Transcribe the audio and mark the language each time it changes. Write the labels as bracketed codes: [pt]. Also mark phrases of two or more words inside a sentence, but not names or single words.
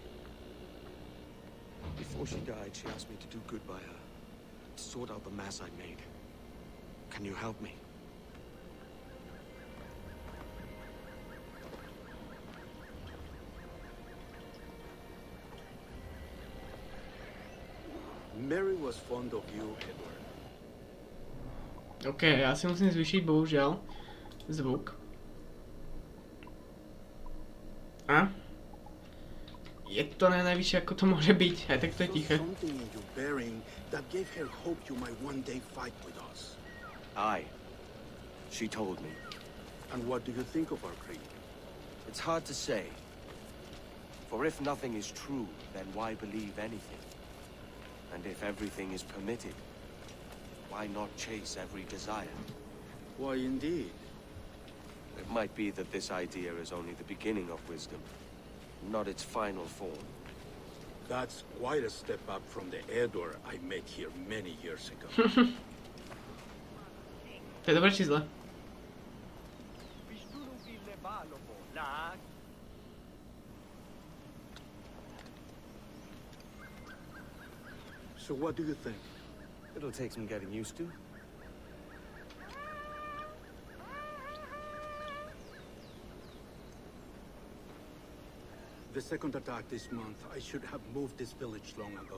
[en] Before she died, she asked me to do good by her, to sort out the mess I made. Can you help me? Mary was fond of you, Edward. [sk] OK, já si musím zvýšiť bohužiaľ zvuk. A? Je to najvyššie, ako to môže byť, aj tak to je tiché. [en] Something in your bearing that gave her hope you might one day fight with us. Aye. She told me. And what do you think of our creed? It's hard to say. For if nothing is true, then why believe anything? And if everything is permitted, why not chase every desire? Why, indeed. It might be that this idea is only the beginning of wisdom, not its final form. That's quite a step up from the Edward I met here many years ago. [sk] To je dobré či zle? [en] So what do you think? It'll take some getting used to. The second attack this month, I should have moved this village long ago.